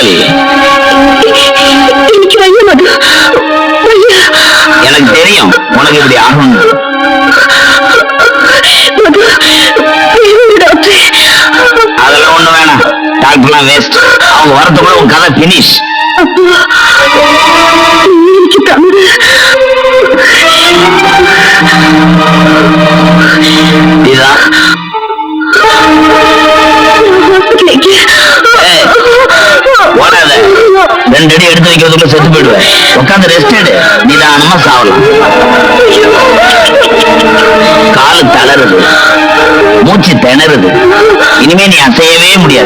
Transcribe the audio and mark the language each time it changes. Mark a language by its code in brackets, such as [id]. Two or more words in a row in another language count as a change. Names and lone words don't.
[ml] എനിക്ക് വയ്യ മധു, വയ്യ. [ta] எனக்கு தெரியும் உனக்கு இப்படி ஆகும். [ml] മധു, ഡോക്ടറെ. [ta] அதெல்லாம் ஒண்ணு வேணாம். டாக்டர்லாம் வேஸ்ட். அவங்க வரதுக்குள்ள உன் கதை பினிஷ். [ml] അപ്പോ നീ എനിക്ക് തന്നത് [ta] இதான் [ml] ഹോസ്പിറ്റലിൽ [ta] 2 அடி எடுத்து வைக்கிறதுக்குள்ள செத்து போயிடுவேன். உட்காந்து ரெஸ்ட் எடு, நிதானமா சாவலாம். காலு தளருது, மூச்சு திணறுது, இனிமே நீ அசையவே முடியாது.